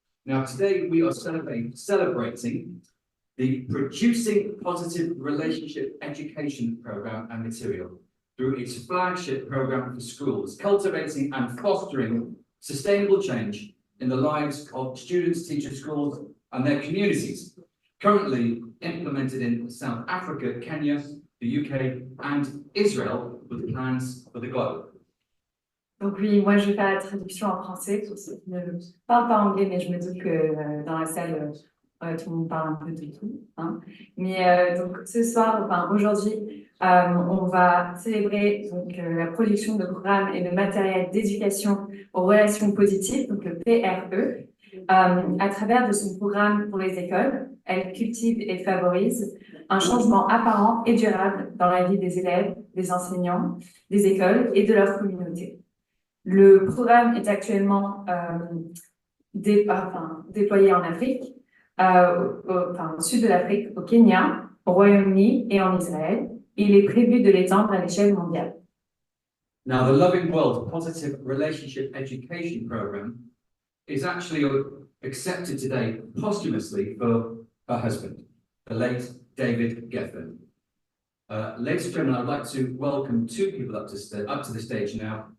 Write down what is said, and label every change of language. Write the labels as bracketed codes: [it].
[en] Now, today we are celebrating the Producing Positive Relationship Education Programme and Material through its flagship programme for schools, cultivating and fostering sustainable change in the lives of students, teachers, schools, and their communities. Currently implemented in South Africa, Kenya, the UK, and Israel, with plans for the globe. [fr] Donc oui, moi je vais faire la traduction en français pour ceux qui ne parlent pas anglais, mais je me doute que dans la salle, tout le monde parle un peu de tout. Hein. Mais donc ce soir, enfin aujourd'hui, on va célébrer donc, la production de programmes et de matériel d'éducation aux relations positives, donc le PRE, à travers de son programme pour les écoles. Elle cultive et favorise un changement apparent et durable dans la vie des élèves, des enseignants, des écoles et de leur communauté. Le programme est actuellement déployé en Afrique, au sud de l'Afrique, au Kenya, au Royaume-Uni et en Israël. Il est prévu de l'étendre à l'échelle mondiale. [en] Now, the Loving World Positive Relationship Education Programme is actually accepted today posthumously for her husband, the late David Geffen. Ladies and gentlemen, I'd like to welcome two people up to the stage now.